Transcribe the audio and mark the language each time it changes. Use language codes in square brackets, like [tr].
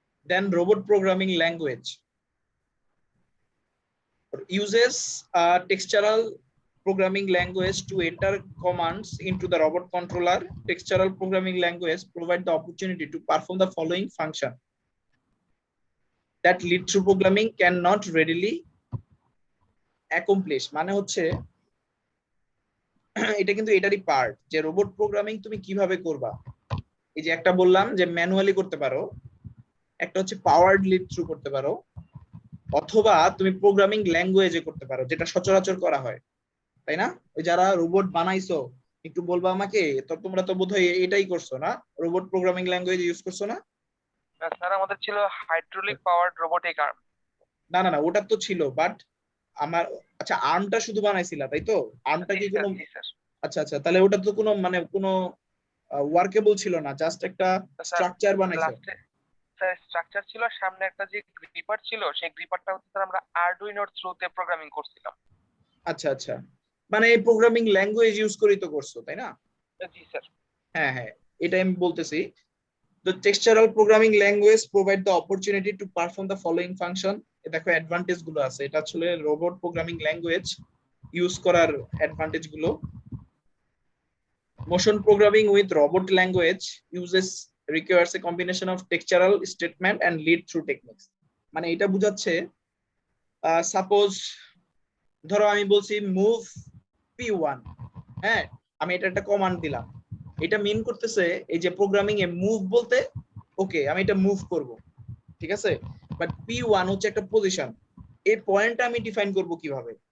[en] Then robot programming language uses a textural programming language to enter commands into the robot controller. Textural programming language provide the opportunity to perform the following function that lead through programming cannot readily accomplish. [bn] মানে হচ্ছে এটা কিন্তু এটারই part যে robot programming তুমি কিভাবে করবা। এই যে একটা বললাম যে ম্যানুয়ালি করতে পারো, একটা হচ্ছে পাওয়ার্ড লিড থ্রু করতে পারো, অথবা তুমি প্রোগ্রামিং ল্যাঙ্গুয়েজে করতে পারো, যেটা সচরাচর করা হয়, তাই না? ওই যারা রোবট বানাইছো একটু বলবা আমাকে, তো তোমরা তো বোধহয় এটাই করছো না, রোবট প্রোগ্রামিং ল্যাঙ্গুয়েজ ইউজ করছো না? স্যার আমাদের ছিল হাইড্রোলিক পাওয়ার্ড রোবোটিক আর্ম। না না না, ওটা তো ছিল, বাট আমার আচ্ছা আর্মটা শুধু বানাইছিলা তাই তো? আর্মটা কি কোনো আচ্ছা আচ্ছা, তাহলে ওটা তো কোনো মানে কোনো ওয়ার্কেবল ছিল না, জাস্ট একটা স্ট্রাকচার বানাইছো। স্যার স্ট্রাকচার ছিল, সামনে একটা যে গ্রিপার ছিল, সেই গ্রিপারটা হচ্ছে স্যার আমরা আরডুইনোর থ্রুতে প্রোগ্রামিং করছিলাম। আচ্ছা আচ্ছা, মানে এই প্রোগ্রামিং ল্যাঙ্গুয়েজ ইউজ করেই তো করছো তাই না? জি স্যার। হ্যাঁ হ্যাঁ, এটাই আমি বলতেছি। [en] The textural programming language provide the opportunity to perform the following function. [bn] দেখো অ্যাডভান্টেজ গুলো আছে, এটা আসলে রোবট প্রোগ্রামিং ল্যাঙ্গুয়েজ ইউজ করার অ্যাডভান্টেজ গুলো। [en] Motion programming with robot language uses requires a combination of textual statement and lead through techniques. [bn] মানে এটা বোঝাচ্ছে সাপোজ ধরো আমি বলছি মুভ P1, হ্যাঁ আমি এটা একটা কমান্ড দিলাম, এটা মিন করতেছে এই যে প্রোগ্রামিং এ মুভ বলতে ওকে আমি এটা মুভ করব, ঠিক আছে? বাট P1 হচ্ছে একটা পজিশন, এই পয়েন্টটা আমি ডিফাইন করব কিভাবে?